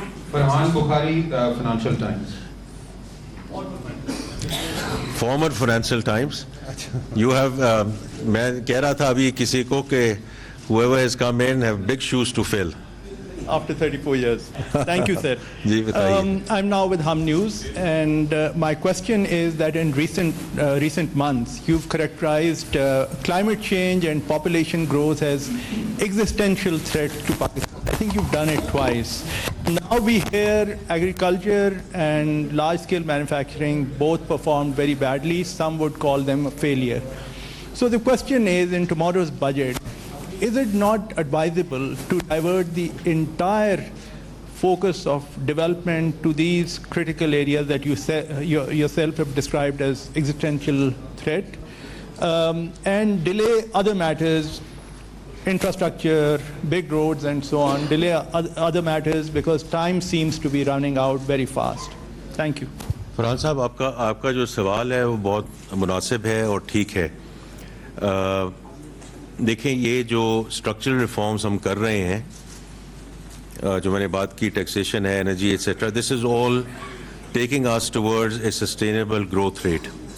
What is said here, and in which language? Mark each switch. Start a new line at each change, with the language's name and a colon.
English: Farhan Bukhari, Financial Times. Former Financial Times. You have,
Urdu: میں کہہ رہا تھا ابھی کسی کو کہ
English: whoever has come in have big shoes to fill. After 34 years. Thank you, sir.
Urdu: Ji, bataiye.
English: I'm now with Hum News, and my question is that in recent months, you've characterized climate change and population growth as existential threat to Pakistan. I think you've done it twice. Now we hear agriculture and large-scale manufacturing both performed very badly. Some would call them a failure. So the question is, in tomorrow's budget, is it not advisable to divert the entire focus of development to these critical areas that you yourself have described as existential threat, and delay other matters, infrastructure, big roads and so on, delay other matters because time seems to be running out very fast? Thank you.
Urdu: Farhan صاحب, آپ کا جو سوال ہے وہ بہت مناسب ہے اور ٹھیک ہے. دیکھیں یہ جو اسٹرکچرل ریفارمز ہم کر رہے ہیں, جو میں نے بات کی, ٹیکسیشن ہے, energy et cetera,
English: This is all taking us towards a sustainable growth rate.